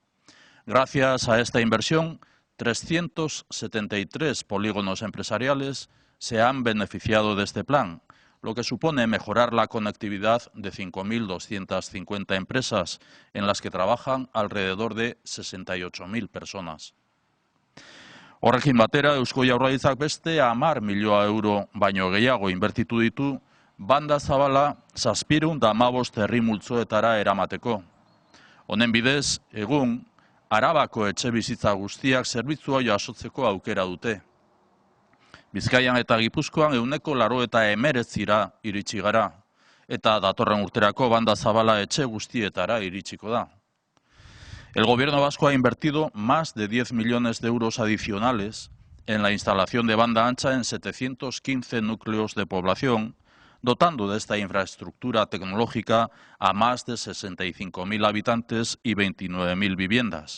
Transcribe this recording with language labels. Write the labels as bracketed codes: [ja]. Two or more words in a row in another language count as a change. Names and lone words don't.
[es] Gracias a esta inversión, 373 polígonos empresariales se han beneficiado de este plan, lo que supone mejorar la conectividad de 5.250 empresas, en las que trabajan alrededor de 68.000 personas. [eu] Horrekin batera, Eusko Jaurlaritzak beste 10 milioi euro baino gehiago inbertitu ditu banda zabala 715 herri multzoetara eramateko. Honen bidez, egun, Arabako etxebizitza guztiak zerbitzua jasotzeko aukera dute. Bizkaian eta Gipuzkoan 89% iritsi gara, eta datorren urterako banda zabala etxe guztietara iritsiko da. [es] El Gobierno vasco ha invertido más de 10 millones de euros adicionales en la instalación de banda ancha en 715 núcleos de población, dotando de esta infraestructura tecnológica a más de 65.000 habitantes y 29.000 viviendas.